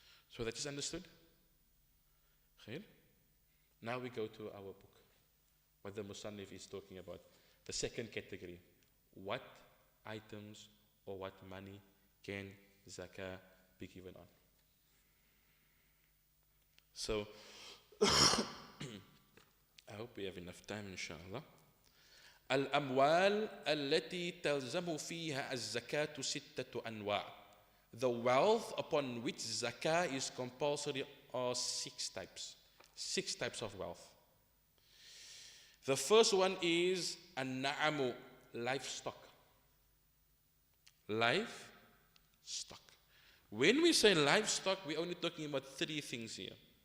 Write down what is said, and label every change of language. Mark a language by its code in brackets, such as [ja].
[en] So that is understood? Okay? Now we go to our book, what the Musannif is talking about. The second category, what items or what money can zakah be given on? So, I hope we have enough time inshallah. [ar] الأموال التي تلزم فيها الزكاة 6 أنواع. [en] The wealth upon which zakah is compulsory are 6 types. 6 types of wealth. The first one is an-na'amu, livestock. Livestock. When we say livestock, we're only talking about 3 things here.